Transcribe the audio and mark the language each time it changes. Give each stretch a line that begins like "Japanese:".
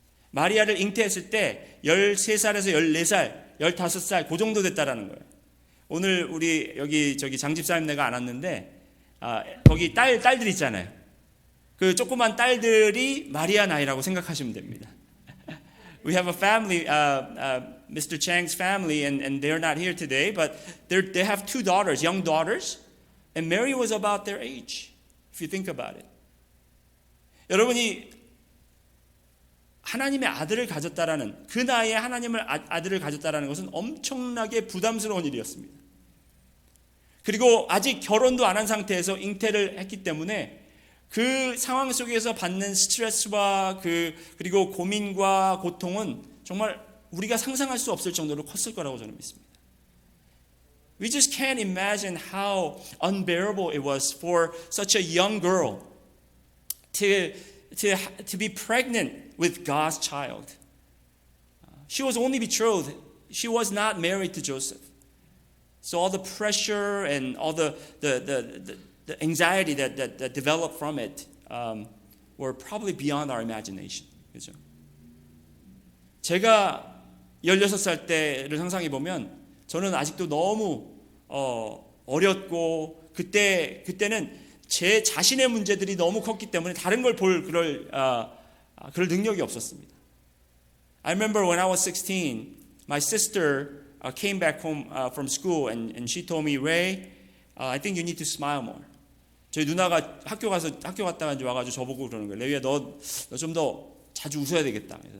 Korean: 마리아를 잉태했을 때 13살에서 14살, 15살 그 정도 됐다라는 거예요. 오늘 우리 여기 장집사님네가 안 왔는데 거기 딸들 있잖아요. 그 조그만 딸들이 마리아 나이라고 생각하시면 됩니다.
English: We have a family, Mr. Chang's family, and they're not here today, but they have two daughters, young daughters, and Mary was about their age, if you think about it.
Korean: 여러분이 하나님의 아들을 가졌다라는 그 나이에 하나님의 아들을 가졌다라는 것은 엄청나게 부담스러운 일이었습니다. 그리고 아직 결혼도 안 한 상태에서 잉태를 했기 때문에 그 상황 속에서 받는 스트레스와 그리고 고민과 고통은 정말 우리가 상상할 수 없을 정도로 컸을 거라고 저는 믿습니다.
English: We just can't imagine how unbearable it was for such a young girl to be pregnant with God's child. She was only betrothed. She was not married to Joseph. So all the pressure and all the anxiety that developed from it were probably beyond our imagination.
Korean: 그죠? 제가 16살 때를 상상해 보면 저는 아직도 너무 어렸고 그때는 제 자신의 문제들이 너무 컸기 때문에 다른 걸 볼 그럴 능력이 없었습니다.
English: I remember when I was 16, my sister came back home from school and she told me, Ray, I think you need to smile more.
Korean: 저희 누나가 학교 갔다가 이제 와가지고 저보고 그러는 거예요. 레위야, 너 좀 더 자주 웃어야 되겠다.